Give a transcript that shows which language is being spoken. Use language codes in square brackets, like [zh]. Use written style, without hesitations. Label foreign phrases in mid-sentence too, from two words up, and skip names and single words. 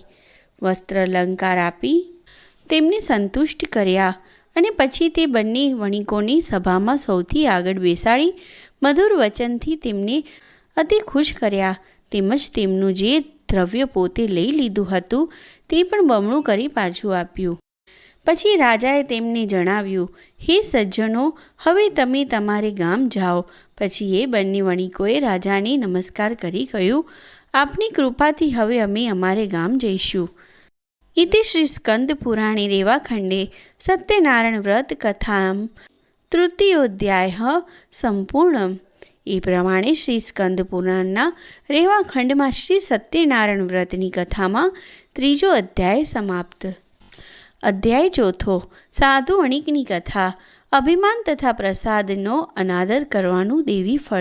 [gu] વસ્ત્ર અલંકાર આપી તેમને સંતુષ્ટ કર્યા અને પછી તે બંને વણિકોને સભામાં સૌથી આગળ બેસાડી મધુર વચનથી તેમને અતિ ખુશ કર્યા, તેમજ તેમનું જે દ્રવ્ય પોતે લઈ લીધું હતું તે પણ બમણું કરી પાછું આપ્યું. પછી રાજાએ તેમને જણાવ્યું, હે સજ્જનો, હવે તમે તમારે ગામ જાઓ. પછી એ બંને વણિકોએ રાજાને નમસ્કાર કરી કહ્યું, આપની કૃપાથી હવે અમે અમારે ગામ જઈશું. [sa] इति श्री स्कंद पुराणे रेवाखंडे सत्यनारायण व्रत कथां तृतीयोध्याय संपूर्ण. [gu] એ પ્રમાણે શ્રી સ્કંદ પુરાણના રેવાખંડમાં શ્રી સત્યનારાયણ વ્રતની કથામાં ત્રીજો અધ્યાય સમાપ્ત. અધ્યાય ચોથો. સાધુ વણિકની કથા. અભિમાન તથા પ્રસાદનો અનાદર કરવાનું દેવી ફળ.